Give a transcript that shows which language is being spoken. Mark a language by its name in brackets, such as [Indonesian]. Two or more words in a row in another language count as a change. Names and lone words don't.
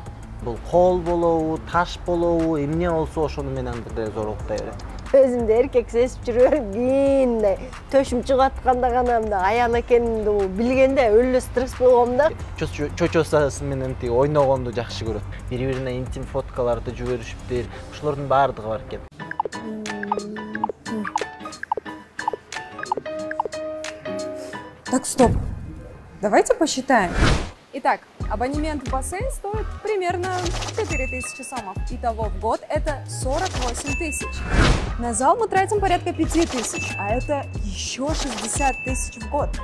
[Kyrgyz] Бул кол болобу, таш болобу, эмне болсо ошону менен бирден зорлуктай берет. Өзүмдү эркек сезип жүрөм, кийин төшүм чыгып атканда гана мындай аял экенимди билгенде өлө стресс болгом да. Чочосу менен тиги ойногонду жакшы көрөт. Бири-бирине интим фоткаларды жиберишиптир. Ошолордун баардыгы бар экен. [Russian] Так, стоп. Давайте посчитаем. Итак, абонемент в бассейн стоит примерно 4000 сомов. Итого в год это 48 тысяч. На зал мы тратим порядка 5000, а это еще 60 тысяч в год.